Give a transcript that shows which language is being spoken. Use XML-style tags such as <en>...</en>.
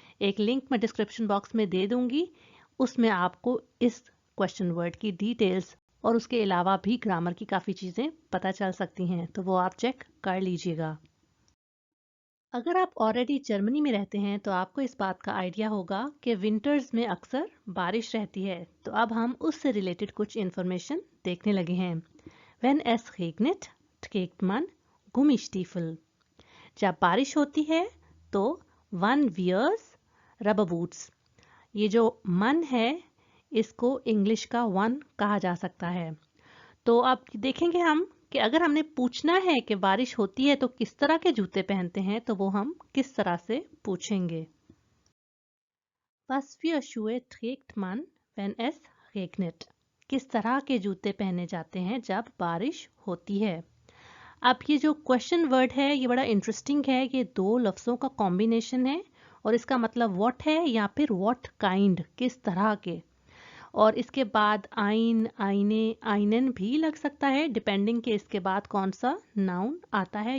<hi>एक लिंक मैं description box में दे दूंगी, उसमें आपको इस क्वेश्चन वर्ड की डिटेल्स और उसके अलावा भी ग्रामर की काफ़ी चीज़ें पता चल सकती हैं, तो वो आप चेक कर लीजिएगा। अगर आप ऑलरेडी जर्मनी में रहते हैं तो आपको इस बात का आइडिया होगा कि विंटर्स में अक्सर बारिश रहती है, तो अब हम उससे रिलेटेड कुछ इन्फॉर्मेशन देखने लगे हैं।</hi> <de>Wenn es regnet, trägt man Gummistiefel.</de> <hi>जब बारिश होती है तो</hi> <en>one wears rubber boots.</en> <hi>ये जो मन है इसको इंग्लिश का वन कहा जा सकता है। तो अब देखेंगे हम कि अगर हमने पूछना है कि बारिश होती है तो किस तरह के जूते पहनते हैं, तो वो हम किस तरह से पूछेंगे।</hi> <de>Was für Schuhe trägt man, wenn es regnet?</de> <hi>किस तरह के जूते पहने जाते हैं जब बारिश होती है। अब ये जो क्वेश्चन वर्ड है ये बड़ा इंटरेस्टिंग है, ये दो लफ्ज़ों का कॉम्बिनेशन है और इसका मतलब व्हाट है या फिर व्हाट काइंड, किस तरह के। और इसके बाद आइन, आइने, आइनन भी लग सकता है डिपेंडिंग कि इसके बाद कौन सा नाउन आता है।</hi>